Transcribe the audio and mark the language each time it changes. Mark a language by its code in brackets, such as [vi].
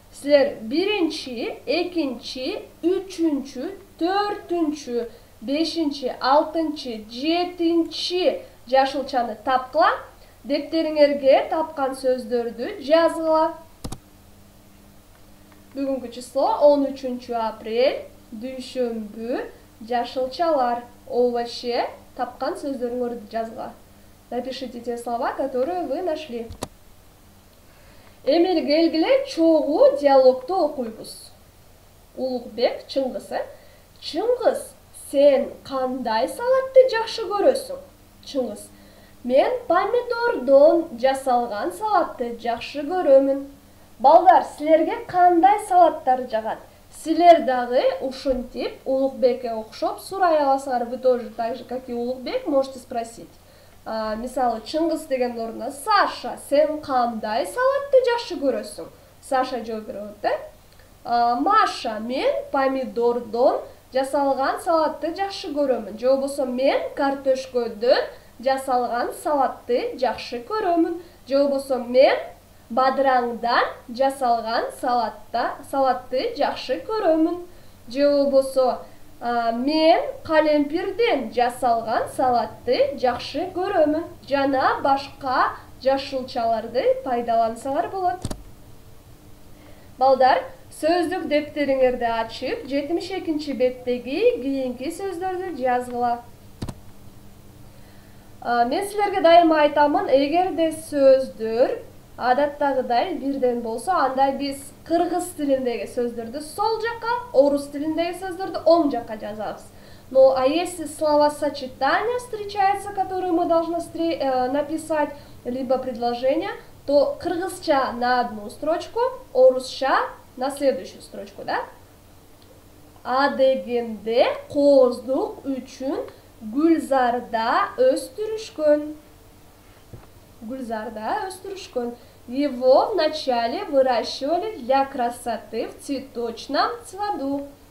[ky] Силер 1-чи, 2-чи, 3-чү, 4-чү, 5-чи, 6-чы, 7-чи жашылчаны тапкыла. Дептериңерге тапкан сөздөрдү жазгыла. Бүгүнкү число 13 апрель, дүйшөмбү, жашылчалар, овощи, тапкан сөздөрүңөрдү жазгыла. [ru] Напишите те слова, которые вы нашли. [ky] Эми келгиле чогуу диалогту окуйбуз. Улукбек Чыңгыз. Чыңгыз, сен кандай салатты жакшы көрөсүң? Чыңгыз: мен помидордон жасалган салатты жакшы көрөмүн. Балдар, силерге кандай салаттар жагат? Силер дагы ушинтип Улукбекке окшоп сурай аласыңар. [ru] Вы тоже так же, как и Улукбек, можете спросить. [ky] Мисалы, Чыңгыз деген ордуна: Саша, сен кандай салатты жакшы көрөсүң? Саша жооп берет. Маша, мен помидордон жасалган салатты жакшы көрөмүн. Же болбосо мен картошкодон жасалган салатты жакшы көрөмүн. Же болбосо мен бадыраңдан жасалган салатты жакшы көрөмүн. Же болбосо мен калемпирден жасалган салатты жакшы көрөмүн. Жана башка жашылчаларды пайдалансаңар болот. Балдар, сөздүк дептериңерди ачып, 72-чи беттеги кийинки сөздөрдү жазгыла. Мен силерге дайыма айтамын, эгерде сөздөр адаттагыдай бирден болсо, анда биз кыргыз тилиндеги сөздөрдү сол жака, орус тилиндеги сөздөрдү оң жака жазабыз. [ru] Но а если словосочетания встречаются, которые мы должны написать, либо предложения, то кыргызча на одну строчку, орусча на следующую строчку, да? [ky] А дегенде коздук үчүн Гүлзарда өстүрүшкөн. Гүлзарда өстүрүшкөн. [ru] Его вначале выращивали для красоты в цветочном саду.